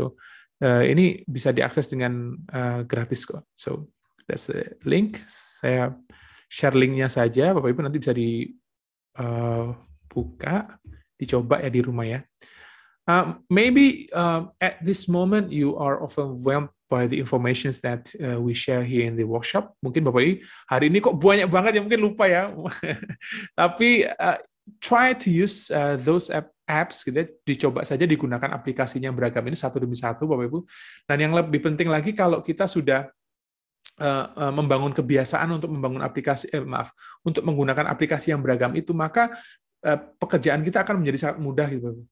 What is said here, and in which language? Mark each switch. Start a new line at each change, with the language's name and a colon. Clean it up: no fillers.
Indonesian: So ini bisa diakses dengan gratis kok.
English: So that's the link.
Indonesian: Saya share linknya saja, Bapak Ibu nanti bisa dibuka, dicoba ya di rumah ya.
English: Maybe at this moment you are overwhelmed by the information that we share here in the workshop.
Indonesian: Mungkin Bapak Ibu hari ini kok banyak banget ya, mungkin lupa ya. Tapi
English: try to use those apps
Indonesian: gitu, dicoba saja, digunakan aplikasinya beragam ini satu demi satu, Bapak Ibu. Dan yang lebih penting lagi, kalau kita sudah membangun kebiasaan untuk membangun aplikasi, untuk menggunakan aplikasi yang beragam itu, maka pekerjaan kita akan menjadi sangat mudah gitu.